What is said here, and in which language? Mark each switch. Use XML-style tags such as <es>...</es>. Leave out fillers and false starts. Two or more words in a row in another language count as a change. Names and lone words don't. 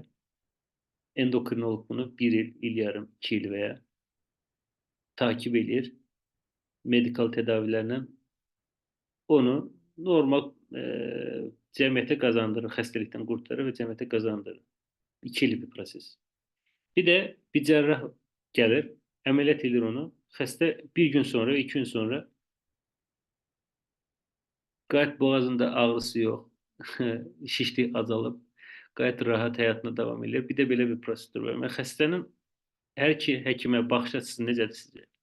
<tr>Endokrinolog bunu bir yıl, il yarım, 2 yıl veya takip edir. Medikal tedavilerle onu normal cemiyete kazandırır. Hastalıktan kurtarır ve cemiyete kazandırır. 2 yıllık bir proses. Bir de bir cerrah gelir, ameliyat edir onu.</tr> <az>xəstə bir gün sonra, 2 gün sonra qayət boğazında ağrısı yox, şişlik azalıb, qayət rahat həyatına davam edir. Bir də belə bir prosedur var. Və xəstənin hər iki həkimə baxış açısı necədir sizcə?</az>